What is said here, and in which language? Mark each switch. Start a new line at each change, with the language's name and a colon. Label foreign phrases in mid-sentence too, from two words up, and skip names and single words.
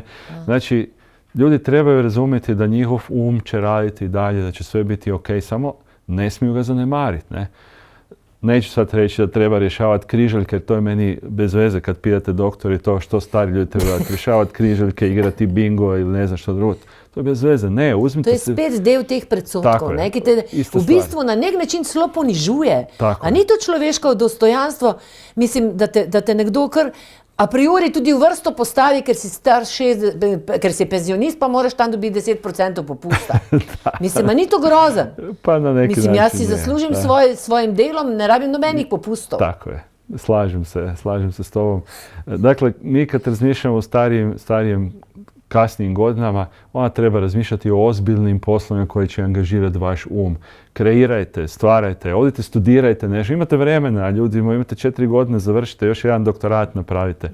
Croatian: Znači, ljudi trebaju razumjeti da njihov će raditi dalje, da će sve biti ok, samo ne smiju ga zanemariti, ne? Neću sad reći da treba rješavati križaljke, jer to je meni bez veze kad pitate doktori to što stari ljudi trebaju rješavati križaljke, igrati bingo ili ne znam što drugo. To je bez veze. Ne, uzmite se...
Slovenian: To je spet del teh predsodkov, ki te v bistvu na nek način celo ponižuje. A ni to človeško dostojanstvo? Mislim, da te nekdo kar
Latin: a priori
Slovenian: tudi v vrsto postavi, ker si star ker si penzionist, pa moraš tam dobiti 10% popusta. Mislim, a ni to grozen? Pa na neki način. Jaz si zaslužim svojim delom, ne rabim nobenih popustov.
Croatian: Tako je. Slažem se s tobom. Dakle, mi kad razmišljamo o starijem kasnijim godinama, ona treba razmišljati o ozbiljnim poslovima koji će angažirati vaš Kreirajte, stvarajte, odite, studirajte nešto. Imate vremena, ljudi, imate 4 godine, završite, još jedan doktorat napravite.